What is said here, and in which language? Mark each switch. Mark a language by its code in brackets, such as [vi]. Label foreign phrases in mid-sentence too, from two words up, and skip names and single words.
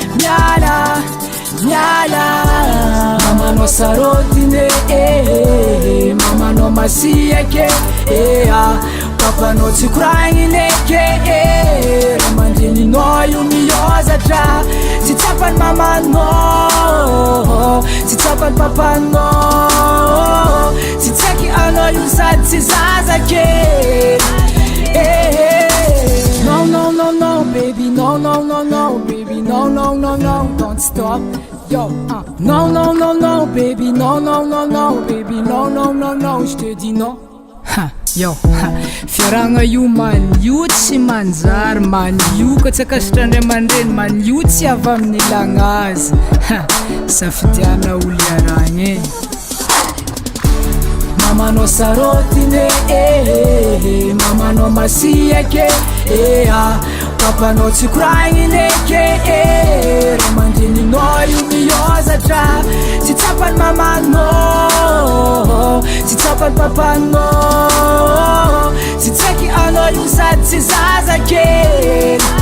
[mg] mamanao sarotine mamanao masiake papanao tsy koragny leke raha mandrininao io miozatra tsy tsapany mamanao tsy tsapany papanao tsy tsaiky anao io sady tsy zazakely [en] No, baby, no, baby, no, don't stop, yo, No, baby, no, baby, no, [fr] je te dis non. [mg] Yo, fiaragna io man, io tsy manjary man, io ka tsy akasitra andray aman-dreny man, io tsy avy amin'ny ilagna azy safidiana olo iaragna mamanao sarotine mamanao masiake papanao tsy koragny leke raha mandrininao io miozatra tsy tsapany mamanao tsy tsapany papanao tsy tsaiky anao io sady tsy zazakely